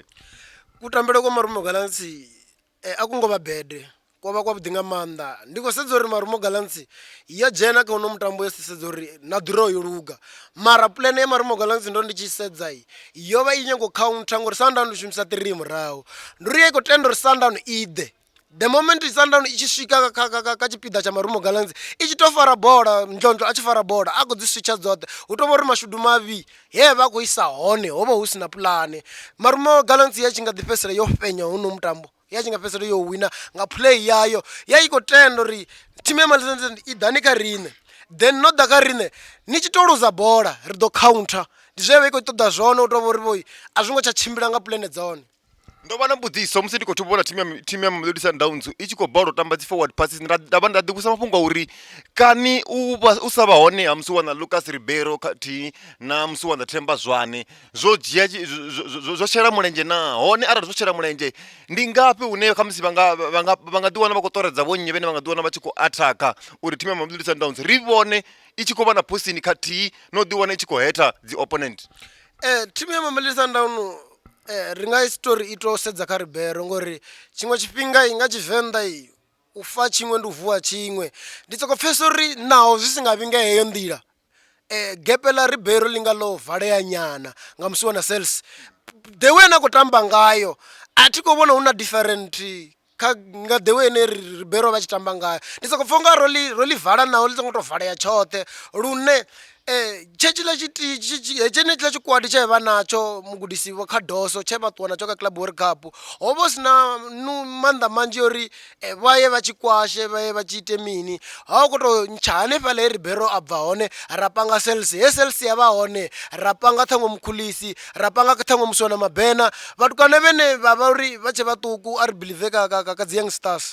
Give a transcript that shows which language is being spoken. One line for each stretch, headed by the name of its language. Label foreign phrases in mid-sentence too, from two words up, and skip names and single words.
Venda: kutambele kwa Marumo Gallants a ku ngo vha bede kwa vha kwavhuḓi nga maanḓa ndi khou sedza uri Marumo Gallants ya dzhena kha uno mutambo yo sedza uri na draw yo luga mara plan ya Marumo Gallants ndo ndi tshi sedza yo vha i nyango counter ngori Sundown shumisa 3 murahu ndi ri i khou tenda uri Sundown i ḓe
English: the moment
Venda: Sundown i tshi swika kha tshipiḓa tsha Marumo Gallants i tshi to fara bola Ndlondlo a tshi fara bola a khou dzi switcha dzoṱhe hu tou vha uri mashudu mavhi he vha khou isa hone ho vha hu si na pulane Marumo Gallants ya tshi nga ḓi fhedzisela yo fhenya huno mutambo ya tshi nga fhedzisela yo wina nga play yayo ya i khou tenda uri thimu ya Marumo i ḓani kha riṋe then no ḓa kha riṋe ni tshi to luza bola ri ḓo counter ndi zwe vha i khou ṱoḓa zwone u tou vha uri vho a zwi ngo tsha tshimbila nga pulane dzone ndo vha na mbudziso musi ndi khou vhona thimu ya Mamelodi Sundowns i tshi khou balelwa u tamba dzi
English: forward passes
Venda: nda ḓivhusa mafhungo a uri kani u sa vha hone ha musi wana Lucas Ribeiro khathihi na musi wana Themba Zwane zwo dzhia zwo shela mulenzhe na hone arali zwo shela mulenzhe ndi ngafhi hune kha musi vha nga ḓi wana vha khou ṱoredza vho nnyi vhene vha nga ḓi wana vha tshi khou athaka uri thimu ya Mamelodi Sundowns ri vhone i tshi khou vha na posini khathihi no ḓi wana i tshi khou hetha dzi opponent thimu ya Mamelodi Sundowns ri nga isitori i to sedza kha Ribeiro ngori tshiṅwe tshifhinga i nga Tshivenḓa u fa tshiṅwe ndi u vuwa tshiṅwe ndi soko pfhesesa uri naho zwi si nga vhinga heyo nḓila gepe ḽa Ribeiro ḽi nga ḽo valea nyana nga musi wana
English: sales the way
Venda: na khou tamba ngayo a thi khou vhona hu na different nga
English: the way
Venda: ine Ribeiro vha tshi tamba ngayo ndi soko pfha nga ro ḽi vala naho ḽi songo tou valea tshoṱhe lune tshetshila tshenetshiḽa tshikwadi tshe vha natsho mugudisi vho kha doso tshe vha ṱuwa natsho kha Club World Cup ho vha si na maanḓa manzhi uri vha ye vha tshi kwashe vha ye vha tshi ite mini ha u khou tou ntsha hanefhaḽa he Ribeiro a bva hone ra panga sales he sales ya vha hone ra panga ṱhaṅwe mukhulisi ra panga ṱhaṅwe musi wana Mabena vhatukane vhene vha vha uri vha tshe vhaṱuku a ri believe ka dzi
English: young stars